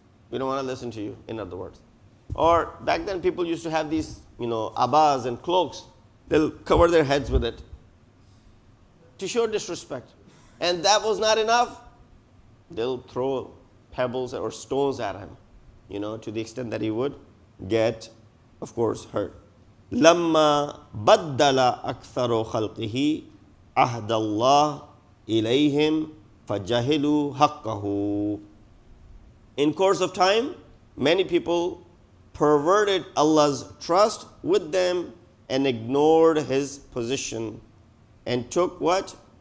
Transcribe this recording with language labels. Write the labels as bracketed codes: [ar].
[en] We don't want to listen to you, in other words. Or back then people used to have these abas and cloaks. They'll cover their heads with it to show disrespect. And that was not enough. They'll throw pebbles or stones at him, to the extent that he would get, of course, hurt. [ar] لما بدل أكثر خلقه عهد الله إليهم فجهلوا حقه. [en] In course of time, many people perverted Allah's trust with them and ignored His position and took what?